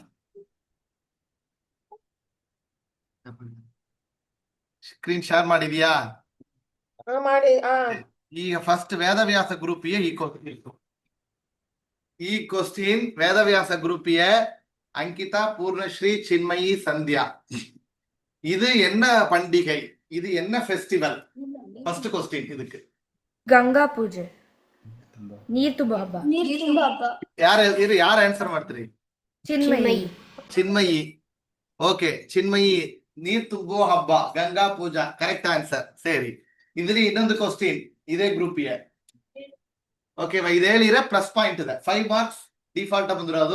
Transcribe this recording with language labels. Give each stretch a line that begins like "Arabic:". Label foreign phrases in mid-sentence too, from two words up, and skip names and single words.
English: screen share
Kannada: ಮಾಡಿದ್ಯಾ? ಮಾಡಿ. ಈಗ ಫಸ್ಟ್ ವೇದವ್ಯಾಸ ಗ್ರೂಪಿಗೆ
English: this question
Kannada: ವೇದವ್ಯಾಸ ಗ್ರೂಪಿಗೆ ಅಂಕಿತಾ,
Tamil: பூர்ணஸ்ரீ, சின்மயி, சந்தியா. இது என்ன பண்டிகை? இது என்ன ஃபெஸ்டிவல்?
English: first question
Tamil: இதுக்கு.
Kannada: ಗಂಗಾ ಪೂಜೆ, ನೀರ್ ತುಂಬ ಹಬ್ಬ, ನೀರು ತುಂಬ ಹಬ್ಬ. ಯಾರು
English: ಆನ್ಸರ್ ಮಾಡ್ತೀರಿ?
Kannada: ಚಿನ್ಮಯಿ. ಚಿನ್ಮಯಿ. ಓಕೆ, ಚಿನ್ಮಯಿ, ನೀರ್ ತುಂಬೋ ಹಬ್ಬ, ಗಂಗಾ ಪೂಜಾ,
English: correct answer.
Kannada: ಸರಿ, ಇದ್ರಲ್ಲಿ ಇನ್ನೊಂದು ಕ್ವಶ್ಚನ್ ಇದೇ ಗ್ರೂಪಿಗೆ. ಓಕೆ, ಇದು ಹೇಳಿದ್ರೆ
English: plus point
Kannada: ಇದೆ,
English: 5 marks default
Kannada: ಬಂದಿರೋದು.